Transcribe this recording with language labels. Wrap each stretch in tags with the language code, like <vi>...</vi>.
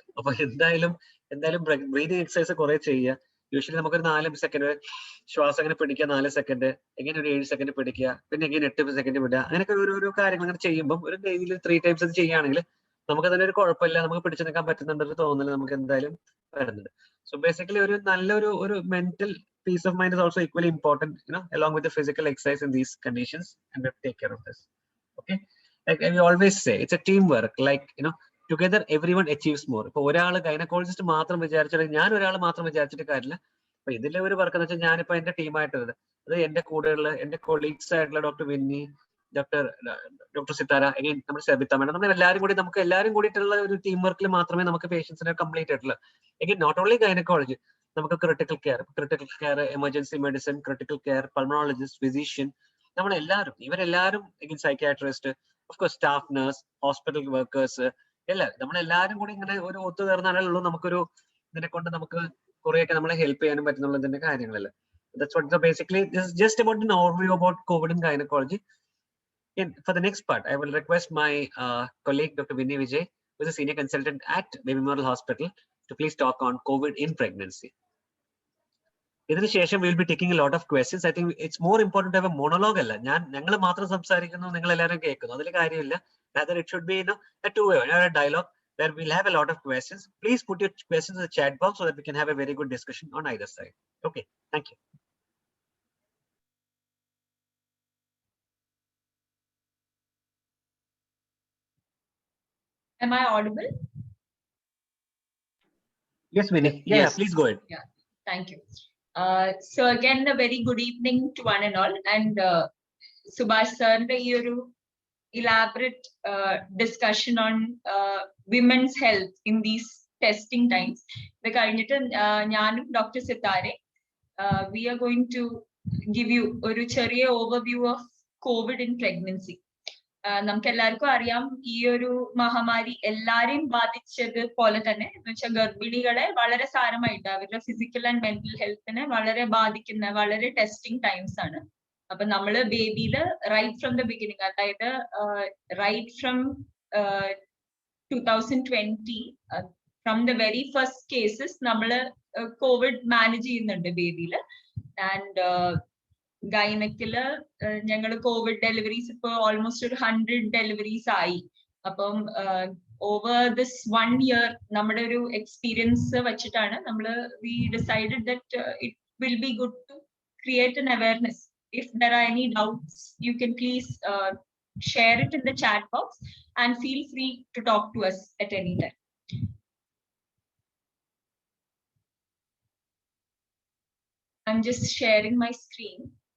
<ml>അപ്പൊ എന്തായാലും breathing exercise കുറെ ചെയ്യുക. യൂഷ്വലി നമുക്കൊരു 4 സെക്കൻഡ് ശ്വാസം അങ്ങനെ പിടിക്കുക, 4 സെക്കൻഡ്, എങ്ങനെ ഒരു 7 സെക്കൻഡ് പിടിക്കുക, പിന്നെ എങ്ങനെ 8 സെക്കൻഡ് വിടുക, അങ്ങനെയൊക്കെ ഓരോ കാര്യങ്ങൾ അങ്ങനെ ചെയ്യുമ്പോൾ ഒരു ഡെയിലി 3 ടൈംസ് അത് ചെയ്യുകയാണെങ്കിൽ നമുക്ക് അതിന് ഒരു കുഴപ്പമില്ല, നമുക്ക് പിടിച്ചു നിൽക്കാൻ പറ്റുന്നുണ്ടൊരു തോന്നൽ നമുക്ക് എന്തായാലും വരുന്നുണ്ട്. സോ ബേസിക്കലി ഒരു</ml> <en>Mental peace of mind is also equally important along with the physical exercise in these conditions, and we have to take care of this. Okay, like we always say, it's a teamwork. Like together everyone achieves more.</en> <ml>ഇപ്പൊ ഒരാൾ gynaecologist മാത്രം വിചാരിച്ചാൽ, ഞാൻ ഒരാൾ മാത്രം വിചാരിച്ചിട്ട് കാര്യമില്ല. അപ്പൊ ഇതിലെ ഒരു വർക്ക് എന്ന് വെച്ചാൽ ഞാനിപ്പോ എന്റെ ടീമായിട്ടുള്ളത്, അത് എന്റെ കൂടെയുള്ള എന്റെ കൊളീഗ്സ് ആയിട്ടുള്ള doctor Winnie, doctor Sithara, again നമ്മുടെ സബിത മേഡം, നമ്മൾ നമുക്ക് എല്ലാവരും കൂടിയിട്ടുള്ള ഒരു ടീം വർക്കിൽ മാത്രമേ നമുക്ക് പേഷ്യൻസിനെ കംപ്ലീറ്റ് ആയിട്ടുള്ള അഗൈൻ</ml> <en>not only</en> <ml>ഗൈനക്കോളജി, നമുക്ക് critical care, emergency medicine, critical care, pulmonologist, physician, നമ്മളെല്ലാവരും ഇവരെല്ലാവരും psychiatrist, of course staff nurse, hospital workers, എല്ലാവരും നമ്മളെല്ലാവരും കൂടി ഇങ്ങനെ ഒരു ഒത്തുതീർന്നാലുള്ളൂ നമുക്കൊരു ഇതിനെ കൊണ്ട് നമുക്ക് കുറെയൊക്കെ നമ്മളെ ഹെൽപ്പ് ചെയ്യാനും പറ്റുന്നുള്ളതിന്റെ കാര്യങ്ങളല്ല.</ml> <en>That's what basically this is just about an overview about COVID and gynecology. And for the next part, I will request my colleague Dr. Vinny Vijay, who is a senior consultant at Baby Memorial Hospital, to please talk on COVID in pregnancy. ഇതിനുശേഷം we'll be taking a lot of questions. I think it's more important to have a monologue അല്ല.</en> <ml>ഞങ്ങൾ മാത്രം സംസാരിക്കുന്നു, നിങ്ങൾ എല്ലാവരും കേൾക്കുന്നു, അതിൽ കാര്യമില്ല.</ml> <en>Rather it should be a two-way, a dialogue where we'll have a lot of questions. Please put your questions in the chat box so that we can have a very good discussion on either side. Okay, thank you. Am I audible? Yes, Vinny. Yeah, Yes. please go ahead. Yeah, thank you. So again, a very good evening to one and all. And Subhash sir, your elaborate discussion on women's health in these testing times. The Dr. Sitare, we are going to give you a overview of COVID in pregnancy.</en> <ml>നമുക്ക് എല്ലാവർക്കും അറിയാം ഈ ഒരു മഹാമാരി എല്ലാരെയും ബാധിച്ചത് പോലെ തന്നെ എന്ന് വെച്ചാൽ ഗർഭിണികളെ വളരെ സാരമായിട്ട് അവരുടെ ഫിസിക്കൽ ആൻഡ് മെന്റൽ ഹെൽത്തിനെ വളരെ ബാധിക്കുന്ന വളരെ ടെസ്റ്റിംഗ് ടൈംസ് ആണ്. അപ്പൊ നമ്മള് ബേബിയില്</ml> <en>right from the beginning, അതായത് right from 2020 from the very first cases</en> <ml>നമ്മള് കോവിഡ് മാനേജ് ചെയ്യുന്നുണ്ട് ബേബിയില്. ആൻഡ് ഗൈനക്കില് ഞങ്ങള് കോവിഡ് ഡെലിവറീസ് ഇപ്പൊ ഓൾമോസ്റ്റ് ഒരു 100 ഡെലിവറീസ് ആയി.</ml> <en>അപ്പം over this 1 year</en> <ml>നമ്മുടെ ഒരു എക്സ്പീരിയൻസ് വെച്ചിട്ടാണ് നമ്മള്</ml> <en>We decided that it will be good to create an awareness. If there are any doubts, you can please share it in the chat box and feel free to talk to us at any time. I'm just sharing my screen.</en>